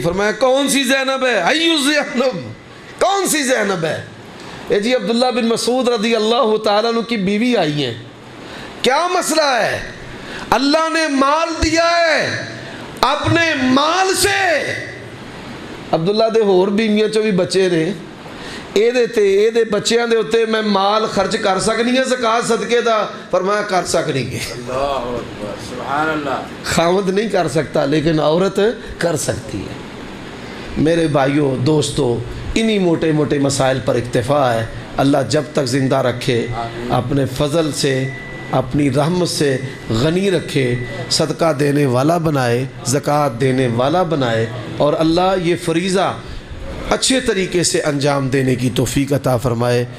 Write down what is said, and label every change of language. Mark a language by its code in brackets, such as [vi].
[ur] فرمایا کون سی زینب ہے؟ ایو زینب، کون سی زینب ہے؟ اے جی عبداللہ بن مسعود رضی اللہ تعالیٰ عنہ کی بیوی آئی ہیں، کیا مسئلہ ہے؟ اللہ نے مال دیا ہے، اپنے مال سے. [pa] عبداللہ دے ہور بیویاں چو بھی بچے نے، اے دے بچیاں دے ہوتے میں مال خرچ کر سکنی ہے زکوٰۃ صدقے دا؟ فرمایا کر سکنی ہے. [ar] اللہ اکبر، سبحان اللہ. [ur] خاوند نہیں کر سکتا لیکن عورت کر سکتی ہے. میرے بھائیوں دوستو، انہی موٹے موٹے مسائل پر اکتفا ہے. اللہ جب تک زندہ رکھے اپنے فضل سے اپنی رحمت سے غنی رکھے، صدقہ دینے والا بنائے، زکوٰۃ دینے والا بنائے، اور اللہ یہ فریضہ اچھے طریقے سے انجام دینے کی توفیق عطا فرمائے.